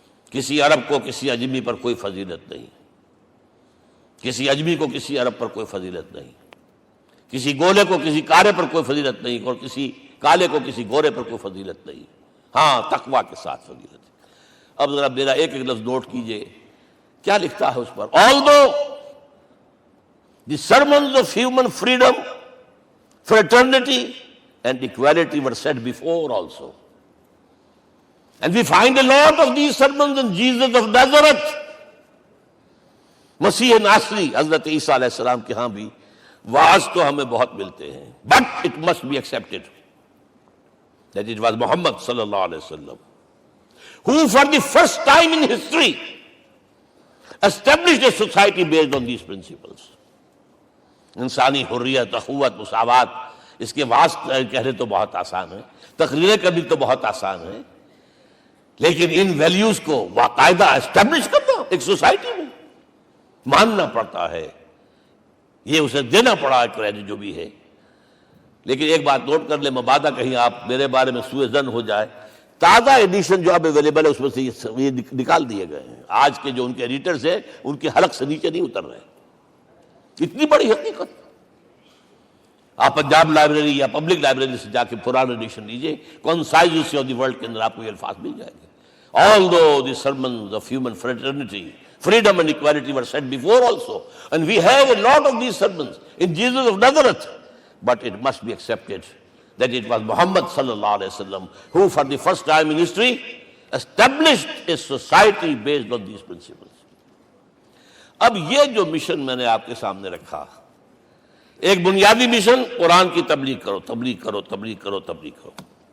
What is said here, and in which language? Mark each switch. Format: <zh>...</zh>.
<ur>کسی عرب کو کسی عجمی پر کوئی فضیلت نہیں، کسی عجمی کو کسی عرب پر کوئی فضیلت نہیں، کسی گولے کو کسی کارے پر کوئی فضیلت نہیں، اور کسی کالے کو کسی گورے پر کوئی فضیلت نہیں. ہاں تقویٰ کے ساتھ فضیلت ہے. اب ذرا میرا ایک لفظ نوٹ کیجئے، کیا لکھتا ہے اس پر؟</ur> <en>Although the sermons of human freedom, fraternity and equality were said before also, and we find a lot of these sermons in Jesus of Nazareth.</en> <ur>مسیح ناصری حضرت عیسیٰ علیہ السلام کے ہاں بھی وعظ تو ہمیں بہت ملتے ہیں،</ur> <en>but it must be accepted that it was Muhammad صلی اللہ علیہ وسلم who for the first time in history established a society based on these principles.</en> <ur>انسانی حریت، اخوت، مساوات، اس کے وعظ کہنے تو بہت آسان ہے، تقریریں کرنی تو بہت آسان ہے، لیکن ان ویلیوز کو باقاعدہ اسٹیبلش کرنا ایک سوسائٹی میں ماننا پڑتا ہے. یہ اسے دینا پڑا ہے کریڈٹ جو بھی ہے. لیکن ایک بات نوٹ کر لیں، مبادہ کہیں آپ میرے بارے میں سوء ظن ہو جائے، تازہ ایڈیشن جو اب اویلیبل ہے اس میں سے یہ نکال دیے گئے ہیں. آج کے جو ان کے ایڈیٹرز ہیں ان کی حلق سے نیچے نہیں اتر رہے. اتنی بڑی حقیقت. آپ پنجاب لائبریری یا پبلک لائبریری سے جا کے پرانا ایڈیشن لیجئے، concise history of the world کے اندر آپ کو یہ الفاظ مل جائیں گے.</ur> <en>Although the sermons of human fraternity, Freedom and equality were said before also. And we have a lot of these sermons in Jesus of Nazareth. But it must be accepted that it was Muhammad sallallahu alaihi wasallam who for the first time in history established a society based on these principles.</en> <ur>اب یہ جو mission میں نے آپ کے سامنے رکھا، ایک بنیادی مشن قرآن کی تبلیغ کرو، تبلیغ کرو، تبلیغ کرو، تبلیغ کرو.</ur>